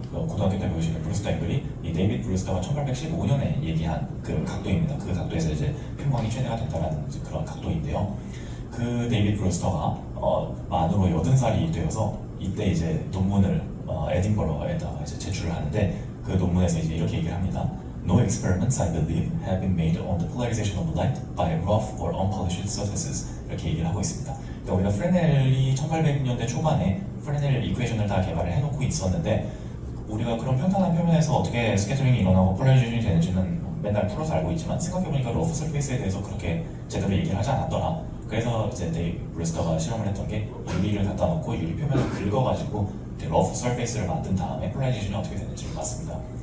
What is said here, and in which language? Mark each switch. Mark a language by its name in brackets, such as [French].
[Korean] 고등학교 때 배우시는 브루스터 앵글이 이 데이비드 브루스터가 1815년에 얘기한 그 각도입니다. 그 각도에서 이제 편광이 최대가 된다는 그런 각도인데요. 그 데이빗 브루스터가 만으로 80살이 되어서 이때 이제 논문을 에딘버러에다가 이제 제출을 하는데 그 논문에서 이제 이렇게 얘기를 합니다. [English] No experiments, I believe, have been made on the polarization of light by rough or unpolished surfaces. [Korean] 이렇게 얘기를 하고 있습니다. 그러니까 우리가 프레넬이 1800년대 초반에 프레넬 이퀘이션을 다 개발을 해놓고 있었는데 우리가 그런 평탄한 표면에서 어떻게 스캐터링이 일어나고 폴라리제이션이 되는지는 맨날 풀어서 알고 있지만 생각해보니까 러프 서페이스에 대해서 그렇게 제대로 얘기를 하지 않았더라. 그래서 이제 데이빗 브루스터가 실험을 했던 게 유리를 갖다 놓고 유리 표면을 긁어가지고 러프 서페이스를 만든 다음에 폴라리제이션이 어떻게 되는지를 봤습니다.